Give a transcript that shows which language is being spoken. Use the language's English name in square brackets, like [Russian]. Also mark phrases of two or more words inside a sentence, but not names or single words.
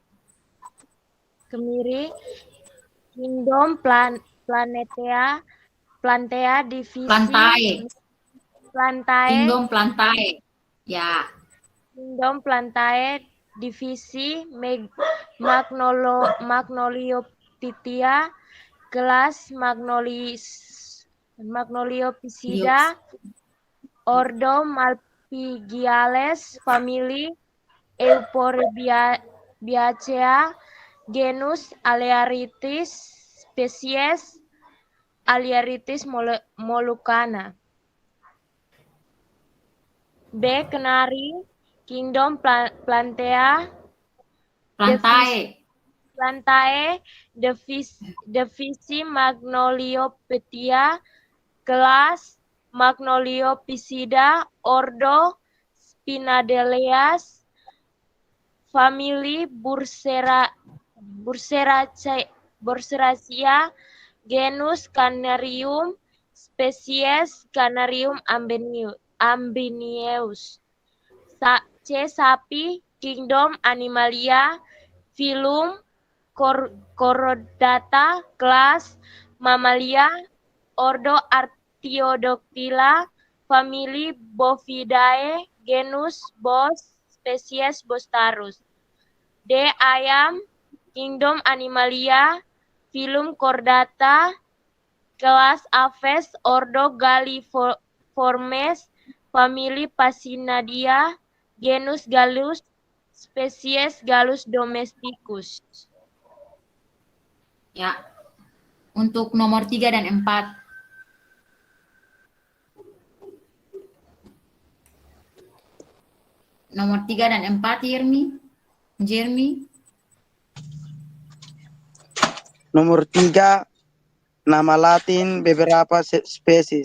[Indonesian] kemiri, kingdom plantea divisi Kingdom plantae. Ya. Kingdom plantae divisi Magnoliophytia kelas Magnoliophysidae ordo Malpighiales family Euphorbiacea genus Alearitis spesies Alearitis molucana. B. Kenari Kingdom plantae divisi Magnoliophytia kelas Magnoliophysidae ordo Spinadeleas family Burseraceae genus Canarium spesies Canarium ambineus. C. Sapi Kingdom Animalia Phylum Chordata kelas Mammalia ordo Artiodactyla family Bovidae genus Bos spesies Bostarus. D. Ayam Kingdom Animalia Phylum Chordata kelas Aves ordo Galliformes family Pasinadia genus Gallus spesies Gallus domesticus. Ya. Untuk nomor 3 dan 4. Nomor 3 dan 4, Jeremy. Nomor 3, nama Latin beberapa spesies.